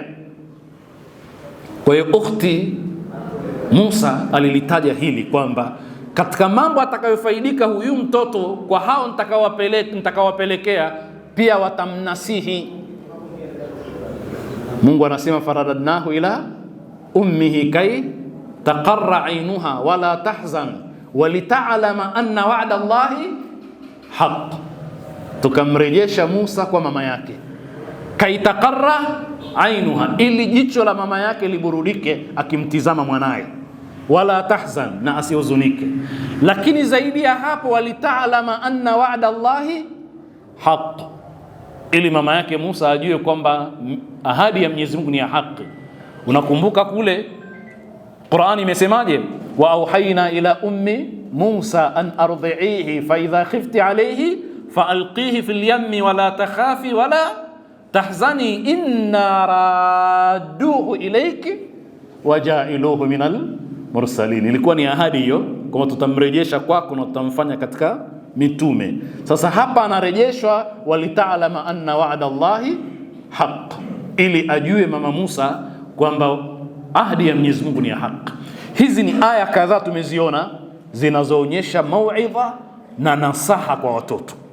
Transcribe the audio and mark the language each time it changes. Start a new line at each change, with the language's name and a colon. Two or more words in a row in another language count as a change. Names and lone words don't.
Swahili: Kwa hiyo ukhti Musa alilitaja hili kwamba katika mambo atakayofaidika huyu mtoto kwa hao nitakawapelekea, pia watamnasihi. Mungu anasema
Arabic: فرددناه إلى أمه كي تقر عينها ولا تحزن ولتعلم أن وعد الله حق,
Swahili: tukamrejesha Musa kwa mama yake,
Arabic: كي تقر عينها,
Swahili: ili jicho la mama yake liburudike akimtizama mwanaye,
Arabic: ولا تحزن,
Swahili: na asihuzunike. Lakini zaidi ya hapo,
Arabic: ولتعلم أن وعد الله حق,
Swahili: ili mama yake Musa ajue kwamba ahadi ya Mwenyezi Mungu ni ya haki. Unakumbuka kule Qur'ani imesemaje?
Arabic: وأوحينا إلى أم موسى أن أرضعيه فإذا خفت عليه فألقيه في اليم ولا تخافي ولا تحزني إنا رادوه إليك وجاعلوه من المرسلين.
Swahili: Ilikuwa ni ahadi hiyo kwamba tutamrejesha kwako na tutamfanya katika mitume. Sasa hapa anarejeshwa
Arabic: ولتعلم أن وعد الله حق,
Swahili: ili ajue mama Musa kwamba ahadi ya Mwenyezi Mungu ni ya haki. Hizi ni aya kadhaa tumeziona zinazoonyesha mauidha na nasaha kwa watoto.